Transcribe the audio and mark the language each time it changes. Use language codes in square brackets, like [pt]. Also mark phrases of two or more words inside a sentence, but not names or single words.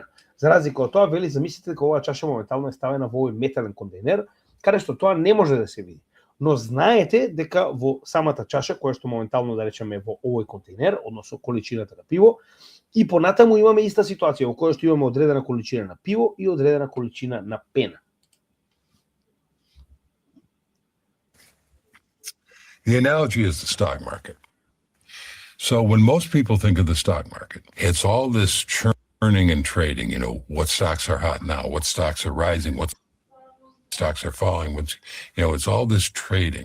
[mk] За разлика од тоа, вели замислете дека оваа чаша моментално е ставена во овој метален контейнер, каде што тоа не може да се види. Но знаете дека во самата чаша, која што моментално да речеме во овој контейнер, односно количината на пиво, и понатаму имаме иста ситуација во која што имаме одредена количина на пиво и одредена количина на пена. [en] The analogy is the stock market. So when most people think of the stock market, it's all this churning and trading, you know, what stocks are hot now, what stocks are rising, what stocks are falling, it's all this trading.